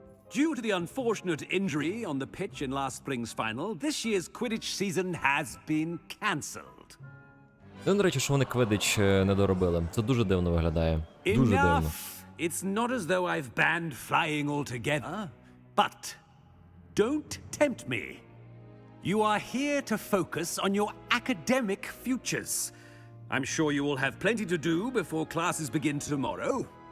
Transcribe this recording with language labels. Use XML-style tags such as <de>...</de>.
<en>Due to the unfortunate injury on the pitch in last spring's final, this year's Quidditch season has been cancelled.</en> <uk>До речі, що вони Quidditch не доробили. Це дуже дивно виглядає. Дуже дивно.</uk> <en>It's not as though I've banned flying altogether, but don't tempt me. You are here to focus on your academic futures. I'm sure you will have plenty to do before classes begin tomorrow.</en>